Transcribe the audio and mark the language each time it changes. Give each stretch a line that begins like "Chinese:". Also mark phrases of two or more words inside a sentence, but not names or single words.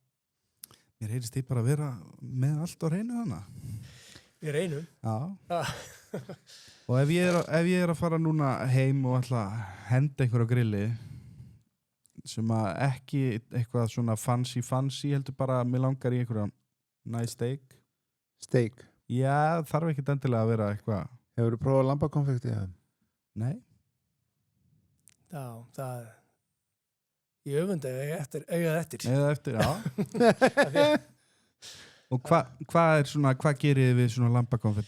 Icelandic: Mér heyrist því bara að vera með allt á hreinu þannig. Við reynum. Já. Og ef ég er að fara núna heim og ætla að henda einhver á grilli sem að ekki eitthvað svona fancy heldur bara að mér langar í einhverja
English: nice steak.
Icelandic: Steak? Já, þarf ekki endilega að vera eitthvað. Hefur þú prófað lambakonfekti? Nei. Já, það er... Ég öfunda eigað eftir. Eigað eftir, já. Og hvað gerir þið við svona lambakonfekt?